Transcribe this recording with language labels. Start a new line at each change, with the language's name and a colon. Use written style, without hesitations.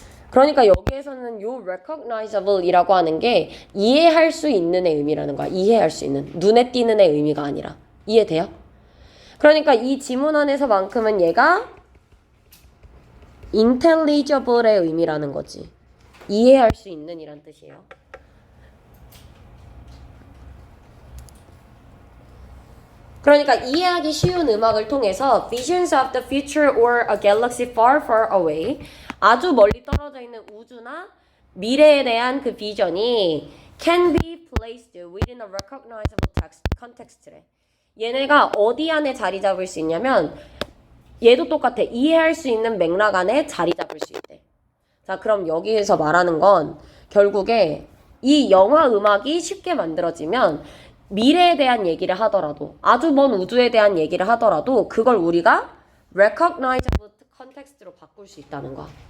Korean: 그러니까 여기에서는 요 recognizable 이라고 하는 게 이해할 수 있는의 의미라는 거야. 이해할 수 있는. 눈에 띄는의 의미가 아니라. 이해돼요? 그러니까 이 지문 안에서만큼은 얘가 intelligible의 의미라는 거지. 이해할 수 있는 이란 뜻이에요. 그러니까 이해하기 쉬운 음악을 통해서
English: visions of the future or a galaxy far far away
Korean: 아주 멀리 떨어져 있는 우주나 미래에 대한 그 비전이
English: can be placed within a recognizable context래.
Korean: 얘네가 어디 안에 자리 잡을 수 있냐면 얘도 똑같아. 이해할 수 있는 맥락 안에 자리 잡을 수 있대. 자, 그럼 여기에서 말하는 건 결국에 이 영화 음악이 쉽게 만들어지면 미래에 대한 얘기를 하더라도 아주 먼 우주에 대한 얘기를 하더라도 그걸 우리가
English: recognizable context
Korean: 로 바꿀 수 있다는 거야.